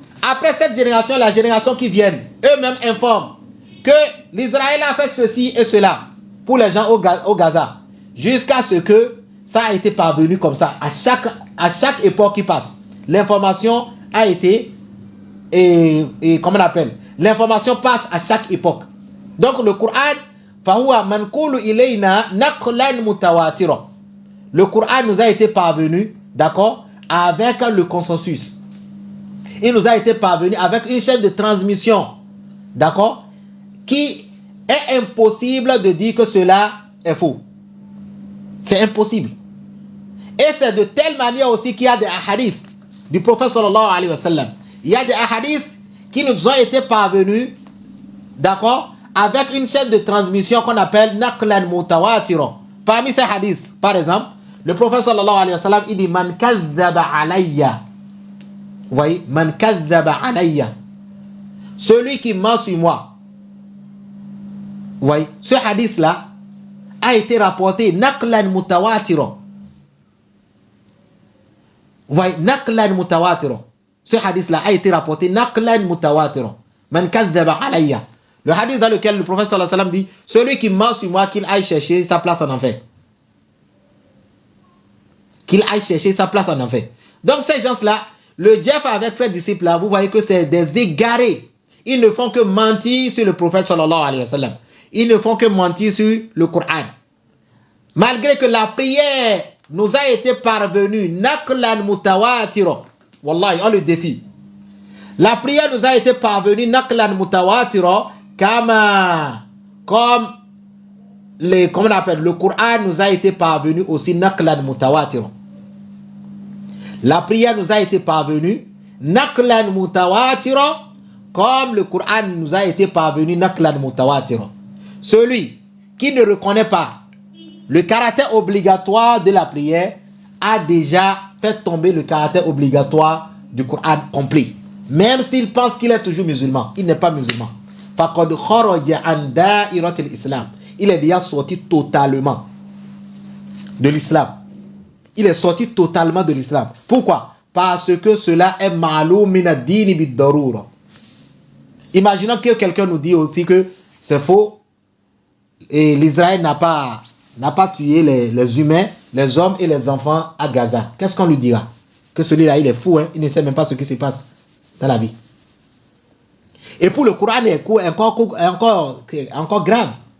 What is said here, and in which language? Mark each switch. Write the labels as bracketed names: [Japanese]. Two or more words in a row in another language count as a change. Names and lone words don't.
[French] Après cette génération, la génération qui vient, eux-mêmes informent que l'Israël a fait ceci et cela pour les gens au Gaza. Jusqu'à ce que ça a été parvenu comme ça. À chaque époque qui passe, l'information a été... comment on appelle? L'information passe à chaque époque. Donc le Coran, [Arabic] فهو منقول إلينا نقلا متواترا. [French] Le Coran nous a été parvenu, d'accord, avec le consensus. Il nous a été parvenu avec une chaîne de transmission, d'accord, qui est impossible de dire que cela est faux. C'est impossible. Et c'est de telle manière aussi qu'il y a des hadiths du prophète [Arabic] صلى الله عليه وسلم. [French] Il y a des hadiths qui nous ont été parvenus, d'accord, avec une chaîne de transmission qu'on appelle [Arabic] نقلا متواترا. [French] Parmi ces hadiths, par exemple, le prophète [Arabic] صلى الله عليه وسلم, [French] il dit [Arabic] من كذب علي. [French] Vous voyez, [Arabic] من كذب علي. [French] Celui qui ment sur moi. Vous voyez, ce hadith-là a été rapporté [Arabic] نقلا متواترا. [French] Vous voyez, [Arabic] نقلا متواترا. [French] Ce hadith-là a été rapporté [Arabic] نقلا متواترا. من كذب علي. [French] Le hadith dans lequel le prophète [Arabic] صلى الله عليه وسلم [French] dit celui qui ment sur moi, qu'il aille chercher sa place en enfer. Qu'il aille chercher sa place en enfer. Donc ces gens-là, le Jeff avec ses disciples-là, vous voyez que c'est des égarés. Ils ne font que mentir sur le prophète [Arabic] صلى الله عليه وسلم. [French] Ils ne font que mentir sur le Coran. Malgré que la prière nous a été parvenue, [Arabic] نقلا متواترا. [French] Wallahi, on le défie. La prière nous a été parvenue, [Arabic] نقلا متواترا, [French] comme comment on appelle, le Coran nous a été parvenu aussi, [Arabic] نقلا متواترا. [French] La prière nous a été parvenue, [Arabic] نقلا متواترا, [French] comme le Coran nous a été parvenu, [Arabic] نقلا متواترا. [French] Celui qui ne reconnaît pas le caractère obligatoire de la prière a déjà fait tomber le caractère obligatoire du Coran complet. Même s'il pense qu'il est toujours musulman, il n'est pas musulman. [Arabic] فقد خرج عن دائرة الإسلام. [French] Il est déjà sorti totalement de l'islam. Il est sorti totalement de l'islam. Pourquoi? Parce que cela est [Arabic] معلوم من الدين بالضرورة. [French] Imaginons que quelqu'un nous dit aussi que c'est faux et l'Israël n'a pas tué les humains, les hommes et les enfants à Gaza. Qu'est-ce qu'on lui dira? Que celui-là, il est fou, hein? Il ne sait même pas ce qui se passe dans la vie. Et pour le Coran, c'est encore grave.